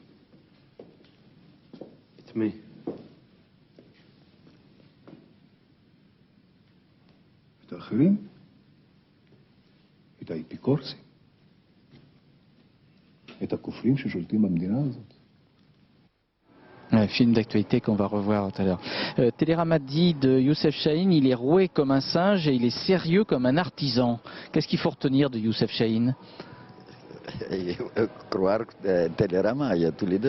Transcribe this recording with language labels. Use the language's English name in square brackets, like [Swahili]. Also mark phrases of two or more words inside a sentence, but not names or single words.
[Hebrew] את מי? את האחרים? את האפיקורסים? את הכופרים ששולטים במדינה הזאת? [French] Un film d'actualité qu'on va revoir tout à l'heure. Télérama dit de Youssef Chahine, il est roué comme un singe et il est sérieux comme un artisan. Qu'est-ce qu'il faut retenir de Youssef Chahine? Croire Télérama, il y a tous les deux.